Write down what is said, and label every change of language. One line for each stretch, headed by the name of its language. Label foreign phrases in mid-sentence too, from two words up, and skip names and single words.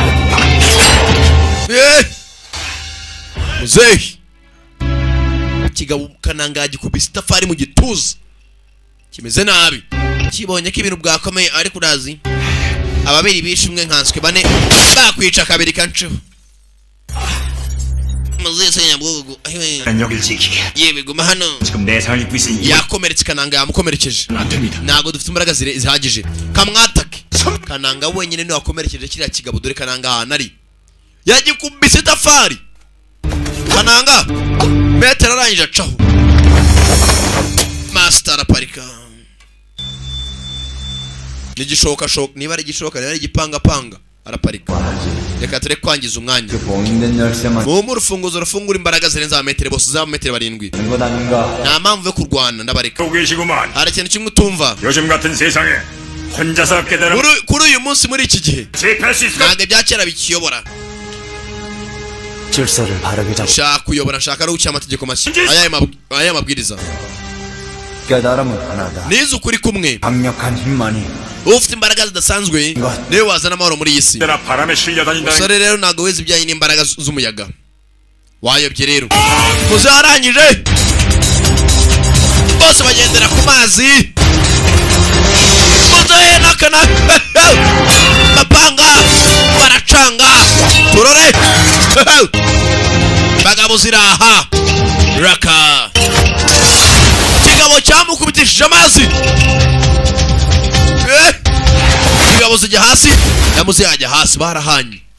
Kinyarwanda: muzehe kigabo Kananga gikubise itafari mu gituza kimeze nabi kibonye ko ibintu bwakomeye ariko urazi ababiri bishimwe nkanswe bane bakwica kabiri kanceho muzehe Senyabwugu
Korean: 여길 지키게.
Kinyarwanda: yewe guma hano
Korean: 지금 내 상을 입고 있으니
Kinyarwanda: yakomeretse Kananga yamukomerekeje
Korean: 안 됩니다.
Kinyarwanda: ntago dufite imbaraga zihagije kamwatake Kananga wenyine niwe wakomerekeje kiriya kigabo dore Kananga ahantu ari yagikubise itafari Kananga metero arangije acaho master araparika nigishoka niba ari igishoka niba ari igipangapanga araparika reka ture kwangiza umwanya
Korean: 봉인된 열쇠만
Kinyarwanda: mu rufunguzo rufungura imbaraga zirenza metero bose za metero 7
Korean: 된 건 아닌가?
Kinyarwanda: nta mpamvu yo kurwana ndabareka
Korean: 보고 계시구만.
Kinyarwanda: hari ikintu kimwe utumva
Korean: 요즘 같은 세상에 혼자서 깨달음
Kinyarwanda: kuri uyu munsi muri iki gihe
Korean: 제패할 수 있을까?
Kinyarwanda: ntabwo ibya kera bikiyobora
Korean: 질서를 바르게 잡고
Kinyarwanda: nshaka kuyobora nshaka no guca amategeko mashya aya mabwiriza
Korean: 깨달음은 하나다.
Kinyarwanda: nize ukuri kumwe
Korean: 강력한 힘만이
Kinyarwanda: ufite imbaraga zidasanzwe niwe wazana amahoro muri iyi si
Korean: 내가 바람에 실려 다닌다는
Kinyarwanda: umusore rero ntabwo wezi ibijyanye n'imbaraga z'umuyaga wayobye rero muze warangije bose bagendera ku mazi muze nakana mapanga baracanga turore bagabo ziraha raka kigabo cyamukubitishije amazi kigabo zijya hasi yamuze yajya hasi barahanye